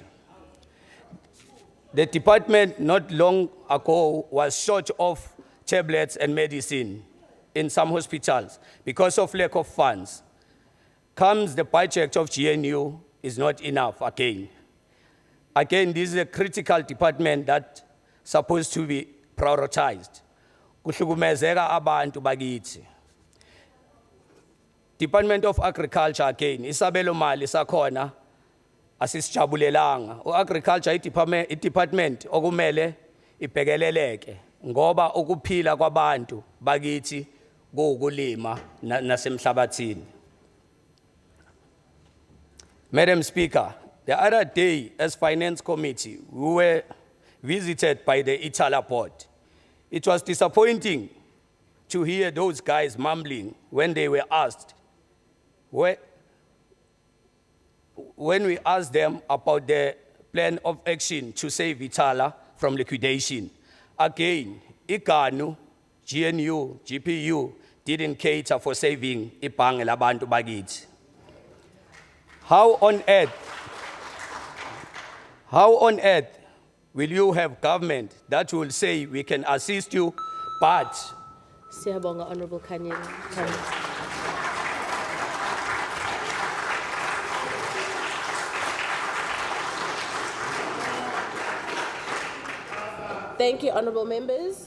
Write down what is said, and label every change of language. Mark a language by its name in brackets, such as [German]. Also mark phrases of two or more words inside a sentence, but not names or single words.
[English] The department not long ago was short of tablets and medicine in some hospitals because of lack of funds. Comes the budget of GNU is not enough again. Again, this is a critical department that's supposed to be prioritized. [Zulu] Kuhlukumezeka abantu bakithi. [English] Department of Agriculture again, [Zulu] isabelo mali sakhona asisijabulelanga. Agriculture i-department okumele ibhekeleleke ngoba ukuphila kwabantu bakithi kuwukulima nasemhlabathini. [English] Madam Speaker, the other day as Finance Committee, we were visited by the Itala board. It was disappointing to hear those guys mumbling when they were asked, when we asked them about the plan of action to save Itala from liquidation. Again, IGANU, GNU, GPU didn't cater for saving [Zulu] ibhange labantu bakithi. [English] How on earth will you have government that will say we can assist you, but [Zulu] Siyabonga, Honourable Kanye. [English] Thank you, honourable members.